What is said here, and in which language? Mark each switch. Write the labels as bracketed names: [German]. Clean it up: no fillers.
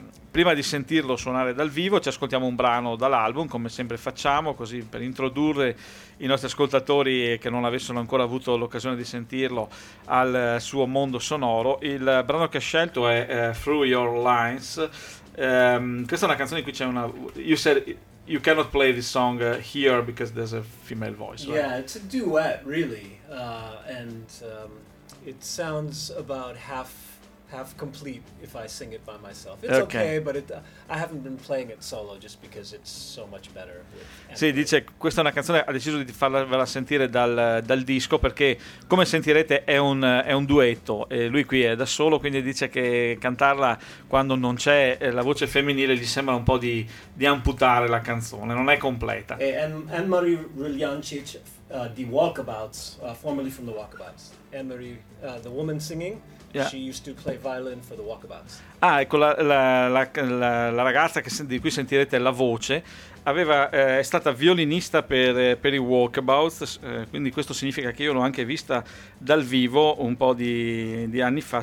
[Italian] Prima di sentirlo suonare dal vivo ci ascoltiamo un brano dall'album, come sempre facciamo, così per introdurre i nostri ascoltatori che non avessero ancora avuto l'occasione di sentirlo al suo mondo sonoro. Il brano che ha scelto è Through Your Lines. Questa è una canzone in cui c'è una... [English] You said you cannot play this song here because there's a female voice, right? Yeah, it's a duet really, and it sounds about half complete if I sing it by myself. It's okay, but I haven't been playing it solo just because it's so much better. [Italian] Sì, dice, questa è una canzone, ha deciso di farla sentire dal disco perché, come sentirete, è un duetto e lui qui è da solo, quindi dice che cantarla quando non c'è la voce femminile gli sembra un po' di amputare la canzone, non è completa. [English] Anne-Marie Rilianciec, di Walkabouts, formerly from the Walkabouts. Anne-Marie, the woman singing. Yeah. She used to play violin for the Walkabouts. [Italian] Ah, ecco, la ragazza di cui sentirete la voce è stata violinista per i Walkabouts, quindi questo significa che io l'ho anche vista dal vivo un po' di anni fa.